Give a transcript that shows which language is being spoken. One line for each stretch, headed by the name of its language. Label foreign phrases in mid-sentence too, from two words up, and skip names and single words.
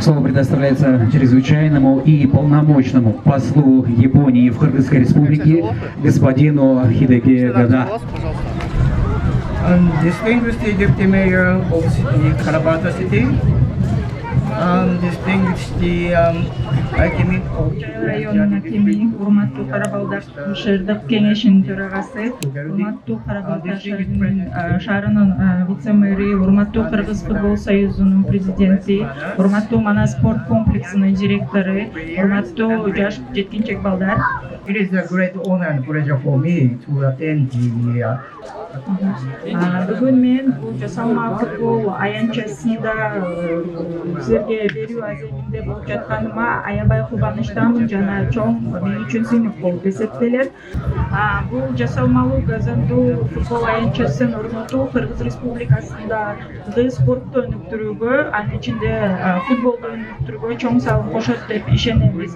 Russian: предоставляется чрезвычайному и полномочному послу Японии в Кыргызской республике господину Хидеки Гада.
English: Distinguished Deputy Mayor of the Karabata City, distinguished Akimit of
Kyrgyz: районун акими, урматтуу Карабалдаш шаардык кеңешинин төрагасы, урматтуу Карабалдаш шаарынын вице-мэри, урматтуу Кыргыз футбол союзунун президенти, урматтуу Манас спорт комплексинин директору, урматтуу жаш жеткинчек балдар.
English: It is a great honor and pleasure for me to attend the
Kyrgyz: Бүгүн мен бул жасалма футбол аянтчасында силерге берүү аземинде болуп жатканыма аябай кубанычтамын жана чоң мен үчүн сыймык болуп эсептелет. Бул жасалмалуу газондуу футбол аянтчасын орнотуу Кыргыз Республикасындагы спортту өнүктүрүүгө, анын ичинде футболду өнүктүрүүгө чоң салым кошот деп ишенебиз.